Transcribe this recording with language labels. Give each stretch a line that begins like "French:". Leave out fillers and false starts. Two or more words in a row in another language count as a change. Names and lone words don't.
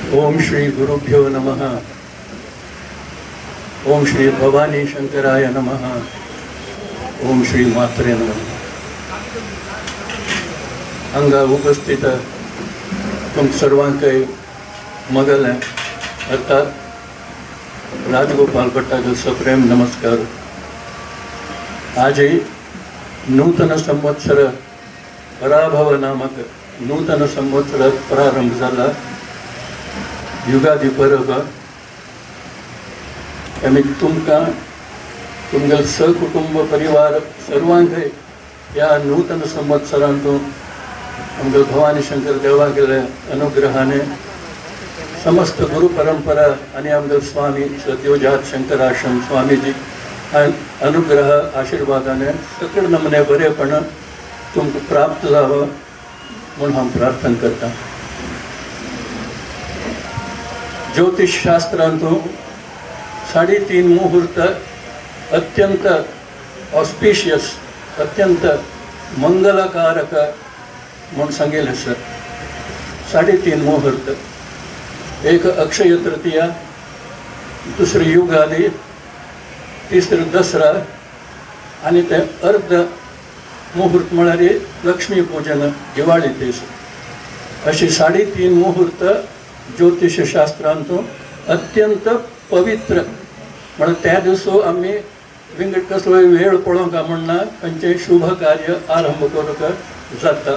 Sanskrit: ओम श्री गुरुभ्यो नमः. ओम श्री भवानी शंकराय नमः. ओम श्री मात्रे नमः.
Konkani: हांगा उपस्थित तुम सर्वांकय मगल अर्थात राजगोपाल भट्टाचो सप्रेम नमस्कार. आज नूतन संवत्सर पराभव नामक नूतन संवत्सर प्रारंभ झाला. युगादी परब आम्ही तुमगल सहकुटुंब परिवार सर्वांक या नूतन संवत्सरांतून आमगल भवानी शंकर देवा गेले अनुग्रहाने समस्त गुरु परंपरा आणि आमगल स्वामी सद्योजात शंकर आश्रम स्वामीजी अनुग्रह आशीर्वादाने सकळ नमने बरेपण तुमकां प्राप्त जावं म्हणून हांव प्रार्थना करता. ज्योतिष शास्त्रांतून 3.5 मुहूर्त अत्यंत ऑस्पिशियस अत्यंत मंगलकारक म्हणून सांगितले सर. 3.5 मुहूर्त, एक अक्षय तृतीया, दुसरी युगादी, तिसरी दसरा आणि ते अर्ध मुहूर्त म्हळ्यार लक्ष्मी पूजन दिवाळी तेस. अशी 3.5 मुहूर्त ज्योतिषशास्त्रांतून अत्यंत पवित्र म्हणून त्या दिवसो आम्ही विंगड कसलो वेळ पळोवंक म्हणना खंयचेय शुभ कार्य आरंभ करूंक जाता.